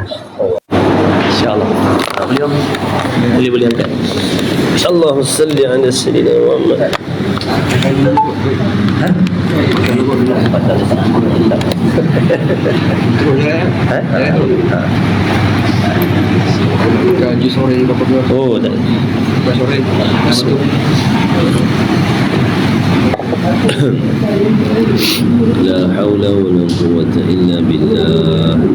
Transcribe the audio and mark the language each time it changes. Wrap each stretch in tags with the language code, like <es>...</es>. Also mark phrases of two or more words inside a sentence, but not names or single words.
<ms>InsyaAllah. Boleh angkat. InsyaAllah.</ms> <ar>صل على سيدنا محمد.</ar> <ms>Gaji sore berapa dua? Oh, tak. Sore.</ms> <ar>لا حول ولا قوة إلا بالله.</ar>